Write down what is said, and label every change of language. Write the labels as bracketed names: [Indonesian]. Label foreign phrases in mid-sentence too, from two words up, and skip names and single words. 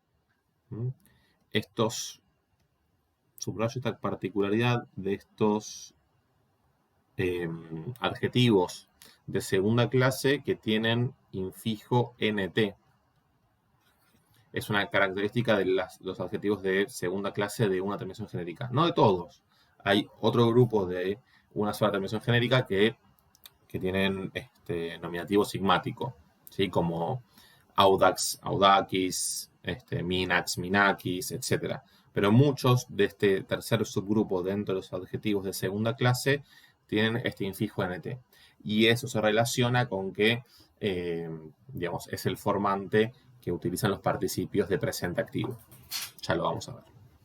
[Spanish] Subrayo esta particularidad de estos adjetivos de segunda clase que tienen infijo nt. Es una característica de los adjetivos de segunda clase de una terminación genérica. No de todos. Hay otro grupo de una sola terminación genérica que tienen nominativo sigmático, ¿sí? [Latin] Como audax, audaquis, minax, minakis, [Spanish] etc. Pero muchos de este tercer subgrupo dentro de los adjetivos de segunda clase tienen este infijo nt. Y eso se relaciona con que, digamos, es el formante que utilizan los participios de presente activo. Ya lo vamos a ver.